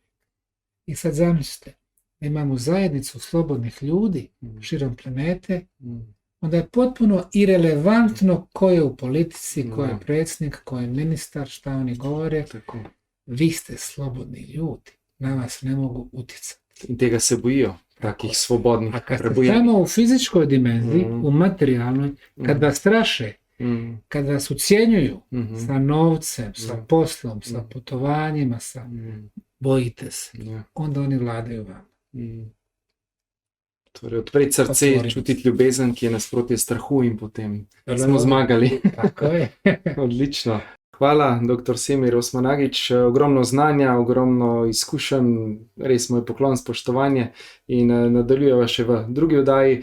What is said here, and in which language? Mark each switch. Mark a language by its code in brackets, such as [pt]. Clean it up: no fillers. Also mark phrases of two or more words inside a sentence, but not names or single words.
[bs] I sad zamislite, imamo zajednicu slobodnih ljudi širom planete, onda je potpuno irelevantno ko je u politici, ko je predsjednik, ko je ministar, šta oni govore. Tako. Vi ste slobodni ljudi, na vas ne mogu utjecati. [sl] In tega se bojijo, takih svobodnih, [bs] A kad ste [sl] prebujenih. [bs] samo u fizičkoj dimenziji, u materijalnoj, kad vas straše, kad vas ucjenjuju sa novcem, sa poslom, sa putovanjima, bojite se, [sl] Ja. [bs] onda oni vladaju vam. [sl] Torej, odpreti srce, [bs] Otvoriti. [sl] čutiti ljubezen, ki je nasprotje strahu in potem [bs] Dobro. [sl] smo zmagali. [bs] Tako je. [sl] Odlično. Hvala, dr. Semir Osmanagić. Ogromno znanja, ogromno izkušenj, res moj poklon, spoštovanje in nadaljujeva še v drugi oddaji.